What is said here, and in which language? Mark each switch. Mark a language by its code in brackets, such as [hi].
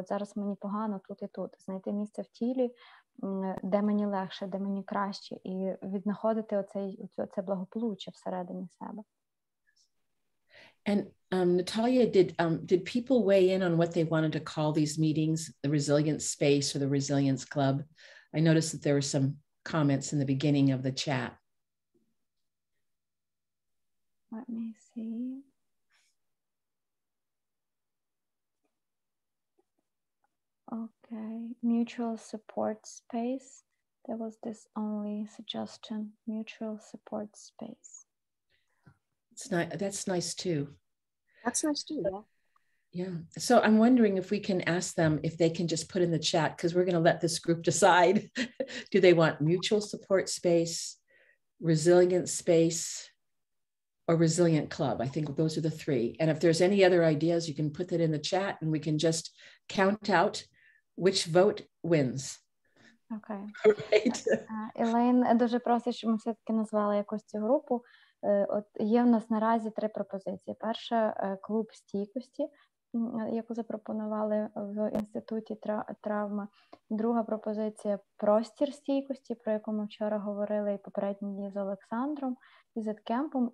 [uk] От зараз мені погано тут і тут. Знайти місце в тілі, де мені легше, де мені краще, і віднаходити оце благополуччя всередині себе. [en] And Natalia, did people weigh in on what they wanted to call these meetings, the Resilience Space or the Resilience Club? I noticed that there were some comments in the beginning of the chat. Let me see. Okay, mutual support space. There was this only suggestion, mutual support space. That's nice too. That's nice too, yeah. Yeah. So I'm wondering if we can ask them if they can just put in the chat, because we're going to let this group decide. Do they want mutual support space, resilient space, or resilient club? I think those are the three. And if there's any other ideas, you can put that in the chat and we can just count out which vote wins. Okay. Right. [uk] Елейн дуже просить, щоб ми все-таки назвали якусь цю групу. От є в нас наразі 3 пропозиції. Перша – клуб стійкості, яку запропонували в інституті травми. Друга пропозиція – простір стійкості, про яку ми вчора говорили і попередні дні з Олександром і з Кемпом.